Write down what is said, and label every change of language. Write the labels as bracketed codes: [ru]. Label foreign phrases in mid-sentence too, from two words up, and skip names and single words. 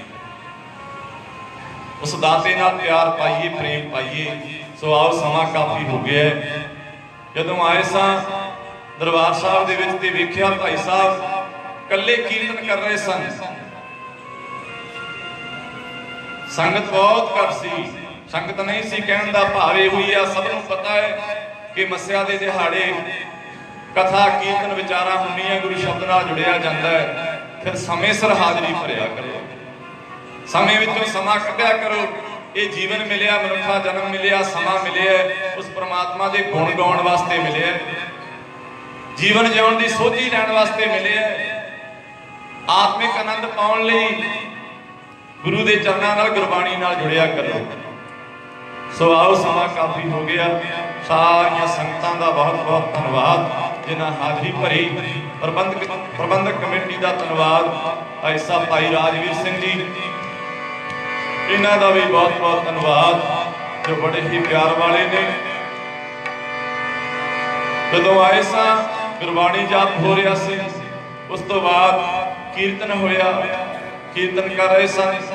[pa] ਉਸ ਦਾਤੇ ਨਾਲ ਪਿਆਰ ਪਾਈਏ, ਪ੍ਰੇਮ ਪਾਈਏ। ਸੋ ਆਓ, ਸਮਾਂ ਕਾਫੀ ਹੋ ਗਿਆ। ਜਦੋਂ ਆਏ ਸਾਂ ਦਰਬਾਰ ਸਾਹਿਬ ਦੇ ਵਿੱਚ ਤੇ ਵੇਖਿਆ ਭਾਈ ਸਾਹਿਬ ਇਕੱਲੇ ਕੀਰਤਨ ਕਰ ਰਹੇ ਸਨ, ਸੰਗਤ ਬਹੁਤ ਘੱਟ ਸੀ, ਸੰਗਤ ਨਹੀਂ ਸੀ ਕਹਿਣ ਦਾ ਭਾਵ ਇਹੋ ਹੀ ਆ। ਸਭ ਨੂੰ ਪਤਾ ਹੈ ਕਿ ਮੱਸਿਆ ਦੇ ਦਿਹਾੜੇ ਕਥਾ ਕੀਰਤਨ ਵਿਚਾਰਾਂ ਹੁੰਦੀਆਂ, ਗੁਰੂ ਸ਼ਬਦ ਨਾਲ ਜੁੜਿਆ ਜਾਂਦਾ ਹੈ। ਫਿਰ ਸਮਾਂ ਸਿਰ ਹਾਜ਼ਰੀ ਭਰਿਆ ਕਰੋ, ਸਮਾਂ ਵਿੱਚੋਂ ਸਮਾਂ ਕੱਢਿਆ ਕਰੋ। ਇਹ ਜੀਵਨ ਮਿਲਿਆ, ਮਨੁੱਖਾ ਜਨਮ ਮਿਲਿਆ, ਸਮਾਂ ਮਿਲਿਆ ਉਸ ਪਰਮਾਤਮਾ ਕੇ ਗੁਣ ਗਾਉਣ ਵਾਸਤੇ ਮਿਲਿਆ, ਜੀਵਨ ਜੀਵਨ ਕੀ ਸੋਝੀ ਲੈਣ ਵਾਸਤੇ ਮਿਲਿਆ, ਆਤਮਿਕ ਆਨੰਦ ਪਾਉਣ ਲਈ ਗੁਰੂ ਕੇ ਚਰਨਾਂ ਨਾਲ ਗੁਰਬਾਣੀ ਨਾਲ ਜੁੜਿਆ ਕਰੋ। ਸੋ ਆਓ, ਸਮਾਂ ਕਾਫ਼ੀ ਹੋ ਗਿਆ। ਸਾਰਿਆਂ ਸੰਗਤਾਂ ਦਾ ਬਹੁਤ ਬਹੁਤ ਧੰਨਵਾਦ ਜਿਨ੍ਹਾਂ ਹਾਜ਼ਰੀ ਭਰੀ। ਪ੍ਰਬੰਧਕ ਕਮੇਟੀ ਕਾ ਧੰਨਵਾਦ, ਭਾਈ ਸਾਹਿਬ ਭਾਈ ਰਾਜਵੀਰ ਸਿੰਘ ਜੀ, ਇਨ੍ਹਾਂ ਦਾ ਭੀ ਬਹੁਤ ਬਹੁਤ ਧੰਨਵਾਦ ਜੋ ਬੜੇ ਹੀ ਪਿਆਰ ਵਾਲੇ ਨੇ। ਜਦੋਂ ਆਏ ਸਾਂ ਗੁਰਬਾਣੀ ਜਾਪ ਹੋ ਰਿਹਾ ਸੀ, ਉਸ ਤੋਂ ਬਾਅਦ ਕੀਰਤਨ ਹੋਇਆ, ਕੀਰਤਨ ਕਰ ਰਹੇ ਸਨ।